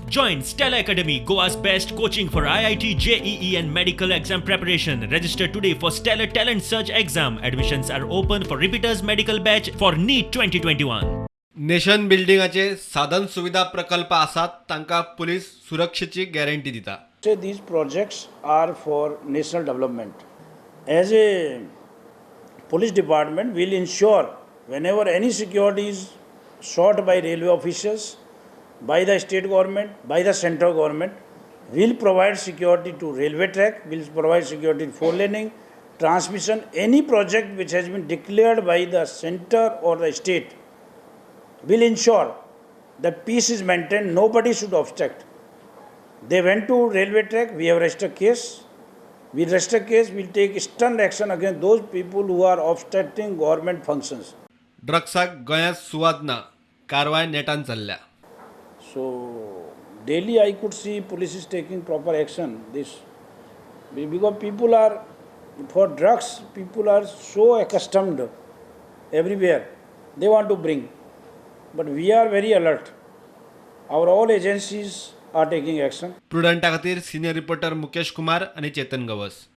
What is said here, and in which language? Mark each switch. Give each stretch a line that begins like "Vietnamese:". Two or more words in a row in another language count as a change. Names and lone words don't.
English: Join Stella Academy, Goa's best coaching for IIT, JEE and medical exam preparation. Register today for Stellar Talent Search exam. Admissions are open for repeaters medical batch for NEET 2021. nation building
Konkani: साधन सुविधा प्रकल्प आसात तांकां पुलीस सुरक्षेची गॅरंटी दिता.
English: Say these projects are for national development. As a police department, will ensure whenever any security is sought by railway officials, by the state government, by the central government, will provide security to railway track, will provide security to four laning, transmission, any project which has been declared by the center or the state will ensure that peace is maintained, nobody should obstruct. They went to railway track, we have registered case. We register case, we'll take stern action against those people who are obstructing government functions.
Konkani: ड्रग्साक गोंयांत सुवात ना, कारवाय नेटान चल्ल्या.
English: So daily I could see police is taking proper action. This because people are for drugs. People are so accustomed everywhere. They want to bring, but we are very alert. Our all agencies are taking action.
Konkani: प्रुडंटा खातीर
English: senior reporter
Konkani: मुकेश कुमार आनी चेतन गवस.